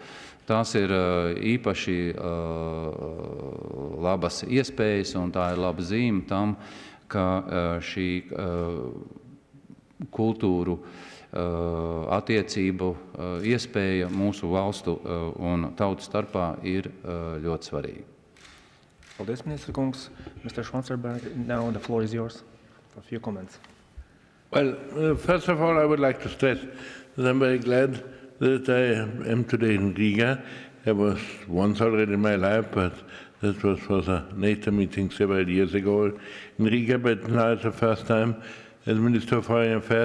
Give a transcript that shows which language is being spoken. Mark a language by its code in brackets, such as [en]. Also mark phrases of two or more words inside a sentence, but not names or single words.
[lv] Tās ir īpaši labas iespējas, un tā ir laba zīme tam, ka šī kultūru attiecību iespēja mūsu valstu un tautu starpā ir ļoti svarīga. Paldies, ministra kungs. [en] Mr. Schwarzenberg, now the floor is yours for a few comments. Well, first of all, I would like to stress that I'm very glad that I am today in Riga. I was once already in my life, but that was for the NATO meeting several years ago in Riga, but now it's the first time as Minister of Foreign Affairs.